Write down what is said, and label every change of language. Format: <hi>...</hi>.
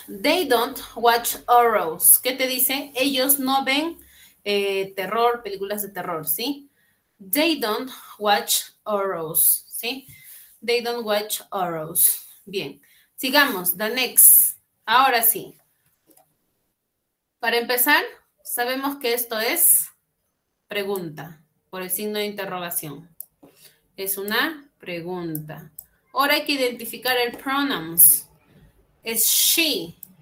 <en>They don't watch horrors.</en> <es>¿Qué te dice? Ellos no ven terror, películas de terror, ¿sí?</es> <en>They don't watch horrors, ¿sí? They don't watch horrors.</en> <es>Bien. Sigamos. The next. Ahora sí. Para empezar, sabemos que esto es pregunta por el signo de interrogación. Es una pregunta. Ahora hay que identificar el pronouns. Es she.</es>